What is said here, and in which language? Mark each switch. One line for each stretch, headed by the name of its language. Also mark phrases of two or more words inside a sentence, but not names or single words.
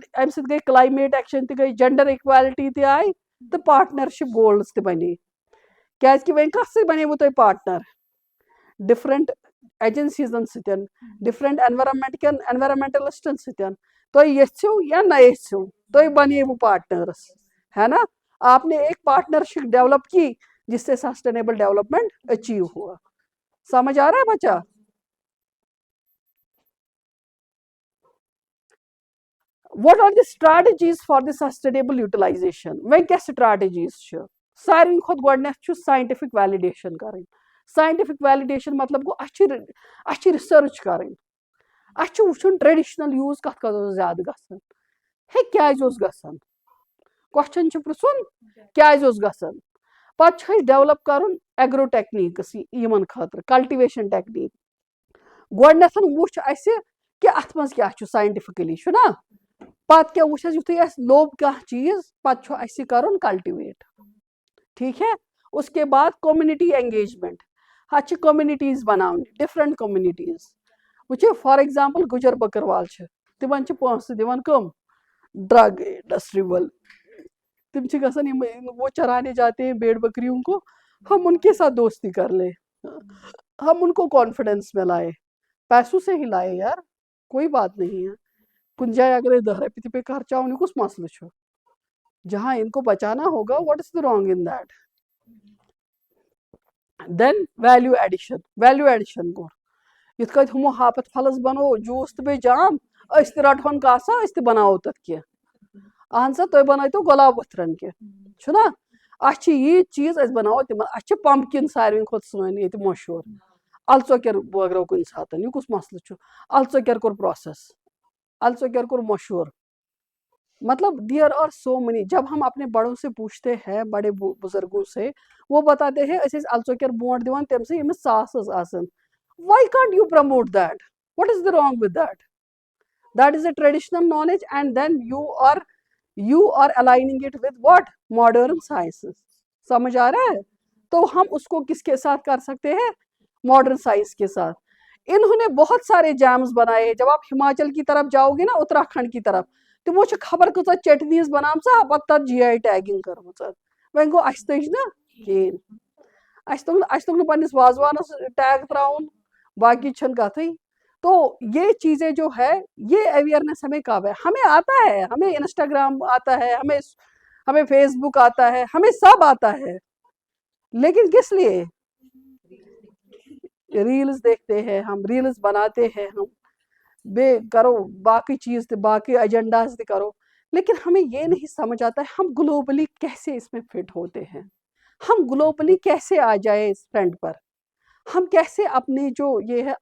Kashmiri: امہِ سۭتۍ گٔے
English: climate action
Kashmiri: تہِ گٔے,
English: gender equality
Kashmiri: تہِ آیہِ, تہٕ
English: partnership goals
Kashmiri: تہِ بنے. کیٛازِ کہِ وۄنۍ کتھ سۭتۍ بنیوٕ تۄہہِ پارٹنر,
English: different agencies
Kashmiri: سۭتۍ,
English: different environmentalists
Kashmiri: سۭتۍ. تُہۍ یژھِو یا نہ یژھِو, تُہۍ بنیوٕ پارٹنرس, ہے نا.
Urdu: آپ نے ایک
English: partnership develop
Urdu: کی جس سے
English: sustainable development achieve
Urdu: ہوا. سمجھ آ رہا ہے بچہ.
English: What are the strategies for the sustainable utilization?
Kashmiri: وۄنۍ کیٛاہ strategies چھِ؟ ساروی کھۄتہٕ گۄڈٕنیتھ چھُ
English: scientific validation
Kashmiri: کرٕنۍ.
English: scientific validation
Kashmiri: مطلب گوٚو اَسہِ چھِ research کرٕنۍ. اَسہِ چھُ وٕچھُن
English: traditional use
Kashmiri: کتھ کتھ اوس زیادٕ گژھان, ہے کیٛازِ اوس گژھان, کوسچن چھُ پرژھُن کیٛازِ اوس گژھان. پتہٕ چھُ اَسہِ ڈیولپ کرُن
English: agro techniques
Kashmiri: یِمن خٲطرٕ,
English: cultivation technique.
Kashmiri: گۄڈٕنیتھ وٕچھ اَسہِ کہِ اتھ منٛز کیٛاہ چھُ ساینٹفکلی, چھُنہ. پتہٕ کیٛاہ وٕچھ اَسہِ, یِتھُے اَسہِ لوٚب کانٛہہ چیٖز, پتہٕ چھُ اَسہِ کرُن کلٹِویٹ.
Urdu: ٹھیٖک ہے. اس کے بعد
English: community engagement,
Kashmiri: اتھ چھِ کومنٹیٖز بناونہِ,
English: different communities.
Kashmiri: وٕچھِو
English: for example
Kashmiri: گُجر بکروال چھِ, تِمن چھِ پونٛسہٕ دِوان کٕم,
English: drug industry
Kashmiri: وٲلۍ. تِم چھِ گژھان یِم
Urdu: وہ چرانے جاتے ہیں بیڑ بکریوں کو, ہم ان کے ساتھ دوستی کر لیں, ہم ان کو کانفیڈینس میں لائے, پیسوں سے ہی لائے یار, کوئی بات نہیں ہے.
Kashmiri: کُنہِ جایہِ اگرے 10 رۄپیہِ تہِ پیٚیہِ خرچاوُن, یہِ کُس مسلہٕ چھُ.
Urdu: جہاں ان کو بچانا ہوگا,
English: what is the wrong in that.
Kashmiri: دین
English: value addition
Kashmiri: کوٚر. یِتھ کٔنۍ ہُمو ہاپت پھلس بنوو جوٗس تہٕ بیٚیہِ جام, أسۍ تہِ رٹہون کاسا, أسۍ تہِ بناوو تتھ کینٛہہ. اہن سا تُہۍ بنٲیتو گۄلاب وٕتھرن کینٛہہ, چھُنہ. اَسہِ چھِ ییٖتۍ چیٖز, أسۍ بناوو تِمن. اَسہِ چھِ پمپکِن ساروی کھۄتہٕ سٲنۍ ییٚتہِ مشہوٗر. الژۄکیر بٲگرو کُنہِ ساتہٕ, یہِ کُس مسلہٕ چھُ. الژۄکیر کوٚر پروسیس, الژۄکیر کوٚر مشہوٗر.
English: مطلب there are so many.
Urdu: جب ہم اپنے بڑوں سے پوچھتے ہیں, بڑے بزرگوں سے, وہ بتاتے ہیں
Kashmiri: أسۍ ٲسۍ الژۄکیر برونٛٹھ دِوان تمہِ سۭتۍ ییٚمِس ژاس ٲس آسان.
English: Why can't you promote that? What is the wrong with that? That is a traditional knowledge, and then you are aligning it with what? Modern sciences.
Urdu: سمجھ آ رہا ہے. تو ہم اس کو کس کے ساتھ کر سکتے ہیں,
English: modern science
Urdu: کے ساتھ. انہوں نے بہت سارے جیمز بنائے. جب آپ ہماچل کی طرف جاؤ گے نا, اتراکھنڈ کی طرف,
Kashmiri: تمو چھِ خبر کۭژاہ چٹنیٖز بنامژٕ, پتہٕ تتھ GI ٹیگنگ کٔرمٕژ. وۄنۍ گوٚو اَسہِ تٔج نہٕ کِہیٖنۍ. اَسہِ توٚگ نہٕ پنٛنِس وازوانَس ٹیگ ترٛاوُن باقی چھَنہٕ کَتھٕے.
Urdu: تو یہ چیزیں جو ہے یہ اویئرنیس ہمیں کب ہے؟ ہمیں آتا ہے, ہمیں انسٹاگرام آتا ہے, ہمیں فیس بک آتا ہے, ہمیں سب آتا ہے, لیکن کس لیے؟ ریلز دیکھتے ہیں ہم, ریلز بناتے ہیں ہم,
Kashmiri: بے کرو باقی چیز تہِ باقی ایجنڈاز تہِ کرو,
Urdu: لیکن ہمیں یہ نہیں سمجھ آتا ہے ہم گلوبلی کیسے اس میں فٹ ہوتے ہیں, ہم گلوبلی کیسے آ جائے اس ٹرینڈ پر, ہم کیسے اپنی جو یہ ہے.